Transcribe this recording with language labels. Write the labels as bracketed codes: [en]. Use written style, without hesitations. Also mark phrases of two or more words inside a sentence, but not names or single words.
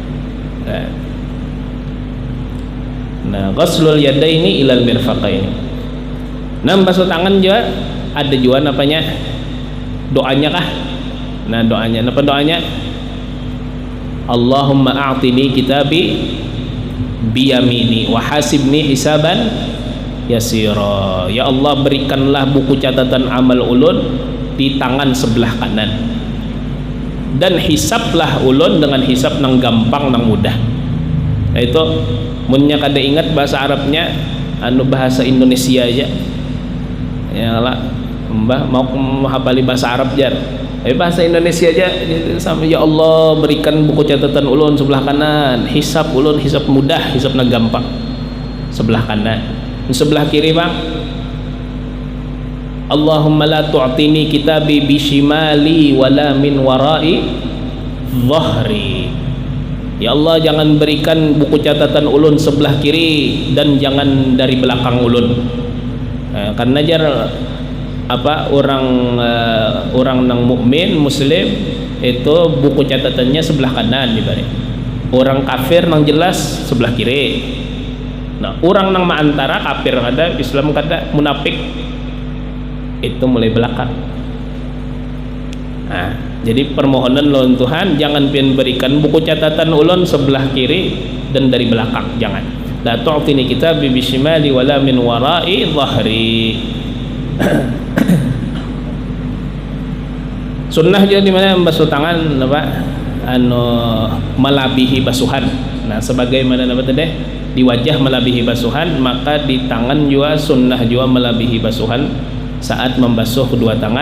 [ar] Nah, غسل اليدين إلى المرفقين. [bjn] Nah, basuh tangan juga ada juga apanya? Doanya kah? Nah, doanya. Apa doanya? [ar] اللهم أعطني كتابي بيميني وحاسبني حسابا يسيرا. [bjn] Ya Allah, berikanlah buku catatan amal ulun di tangan sebelah kanan, dan hisablah ulun dengan hisab nang gampang nang mudah. Nah, itu munnya kada ingat bahasa Arabnya bahasa Indonesia aja ya lah, mbah mau menghafali bahasa Arab jar bahasa Indonesia aja sama. Ya Allah, berikan buku catatan ulun sebelah kanan, hisab ulun hisab mudah, hisab nang gampang sebelah kanan. Sebelah kiri bang, [ar] اللهم لا تعطني كتابي بشمالي ولا من وراء ظهري. [bjn] Ya Allah, jangan berikan buku catatan ulun sebelah kiri dan jangan dari belakang ulun. Karena jar orang nang mukmin muslim itu buku catatannya sebelah kanan dibalik. Orang kafir nang jelas sebelah kiri. Nah, orang nang antara kafir kada, Islam kada, munafik itu mulai belakang. Nah, jadi permohonan lawan Tuhan, jangan pian berikan buku catatan ulun sebelah kiri dan dari belakang, jangan. [ar] لا تعطني كتابي بشمالي ولا من وراء ظهري. [bjn] Sunnah juga dimana membasuh tangan apa? Melabihi basuhan. Nah, sebagaimana apa tadi? Di wajah melebihi basuhan, maka di tangan juga sunnah juga melebihi basuhan saat membasuh kedua tangan.